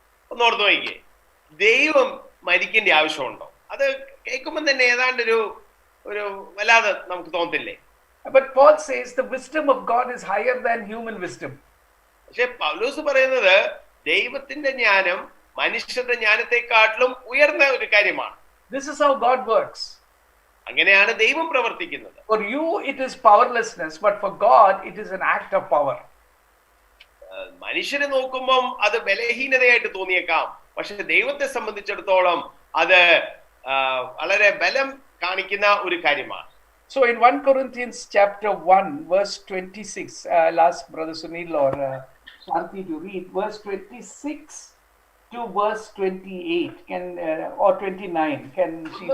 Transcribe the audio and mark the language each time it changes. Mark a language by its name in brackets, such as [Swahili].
[Malayalam] ഒന്നോർത്ത് നോക്കിക്കേ, ദൈവം മരിക്കേണ്ട ആവശ്യമുണ്ടോ? അത് കേൾക്കുമ്പോൾ തന്നെ ഏതാണ്ട് ഒരു വല്ലാതെ നമുക്ക് തോന്നത്തില്ലേ? [English] But Paul says the wisdom of God is higher than human wisdom. [Malayalam] പക്ഷെ പൗലോസ് പറയുന്നത് ദൈവത്തിന്റെ ജ്ഞാനം മനുഷ്യരുടെ ജ്ഞാനത്തെക്കാട്ടിലും ഉയർന്ന ഒരു കാര്യമാണ്. [English] This is how God works. [Malayalam] അങ്ങനെയാണ് ദൈവം പ്രവർത്തിക്കുന്നത്. [English] For you it is powerlessness, but for God it is an act of power. [Malayalam] മനുഷ്യരെ നോക്കുമ്പോൾ അത് ബലഹീനതയായിട്ട് തോന്നിയേക്കാം, പക്ഷെ ദൈവത്തെ സംബന്ധിച്ചിടത്തോളം അത് വളരെ ബലം കാണിക്കുന്ന ഒരു കാര്യമാണ്. [English] So in 1 Corinthians chapter 1 verse 26, I'll ask Brother Sunil or Shanti to read verse 26 to verse 28 or 29. Can she?